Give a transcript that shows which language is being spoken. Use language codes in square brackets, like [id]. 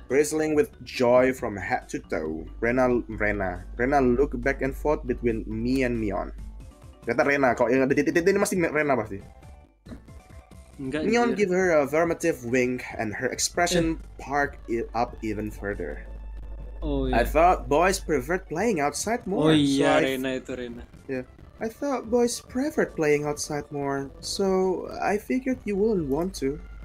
[en] Bristling with joy from head to toe, Rena looked back and forth between me and Mion. [id] Kata Rena, kok yang ada titik ini masih Rena pasti. Enggak, [en] Mion gave her a affirmative wink and her expression perked it up even further. [id] Oh iya. [en] I thought boys preferred playing outside more. [id] Oh iya, so Rena itu Rena. [en] Yeah. I thought boys preferred playing outside more, so I figured you wouldn't want to.